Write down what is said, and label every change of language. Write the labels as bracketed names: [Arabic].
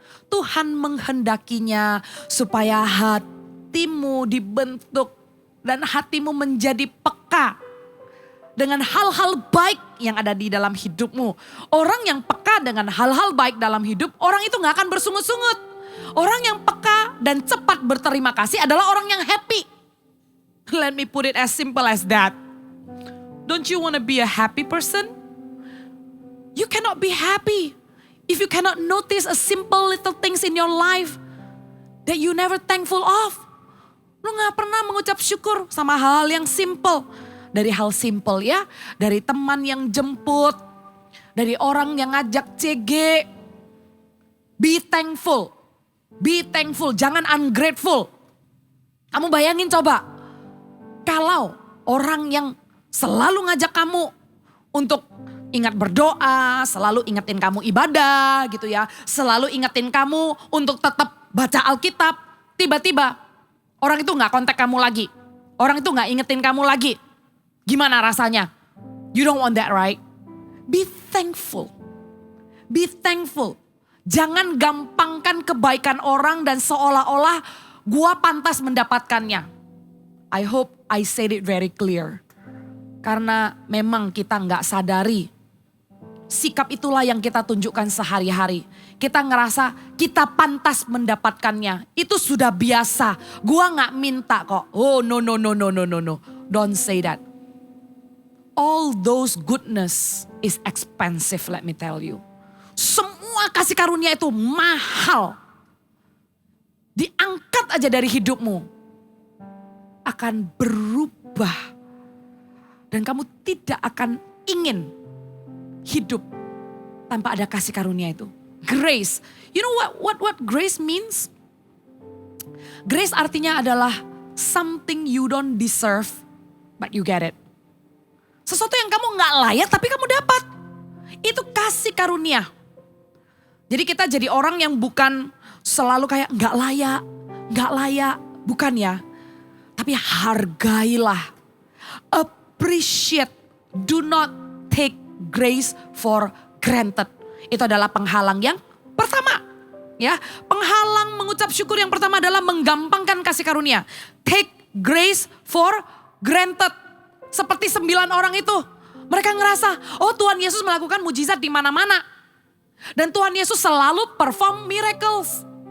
[Indonesian] Tuhan menghendakinya supaya hatimu dibentuk. Dan hatimu menjadi peka. Dengan hal-hal baik yang ada di dalam hidupmu. Orang yang peka dengan hal-hal baik dalam hidup. Orang itu gak akan bersungut-sungut. Orang yang peka dan cepat berterima kasih adalah orang yang happy. [English] Let me put it as simple as that. Don't you want to be a happy person? You cannot be happy If you cannot notice a simple little things in your life that you never thankful of. [Indonesian] Lu gak pernah mengucap syukur sama hal yang simple. Dari hal simple ya, dari teman yang jemput, dari orang yang ngajak CG. [English] Be thankful, jangan ungrateful. [Indonesian] Kamu bayangin coba, kalau orang yang selalu ngajak kamu untuk ingat berdoa, selalu ingetin kamu ibadah gitu ya. Selalu ingetin kamu untuk tetap baca Alkitab. Tiba-tiba orang itu gak kontak kamu lagi. Orang itu gak ingetin kamu lagi. Gimana rasanya? [English] You don't want that, right? Be thankful. Be thankful. [Indonesian] Jangan gampangkan kebaikan orang dan seolah-olah gua pantas mendapatkannya. [English] I hope I said it very clear. [Indonesian] Karena memang kita gak sadari. Sikap itulah yang kita tunjukkan sehari-hari. Kita ngerasa kita pantas mendapatkannya. Itu sudah biasa. Gua gak minta kok. [English] Oh no. Don't say that. All those goodness is expensive, let me tell you. [Indonesian] Semua kasih karunia itu mahal. Diangkat aja dari hidupmu. Akan berubah. Dan kamu tidak akan ingin hidup tanpa ada kasih karunia itu. [English] Grace. You know what grace means? Grace [Indonesian] artinya adalah [English] something you don't deserve but you get it. [Indonesian] Sesuatu yang kamu gak layak tapi kamu dapat. Itu kasih karunia. Jadi kita jadi orang yang bukan selalu kayak gak layak. Bukan ya. Tapi hargailah. Appreciate. [English] Do not take grace for granted. [Indonesian] Itu adalah penghalang yang pertama. Ya, penghalang mengucap syukur yang pertama adalah menggampangkan kasih karunia. [English] Take grace for granted. [Indonesian] Seperti 9 orang itu. Mereka ngerasa, oh Tuhan Yesus melakukan mujizat di mana-mana. Dan Tuhan Yesus selalu [English] perform miracles.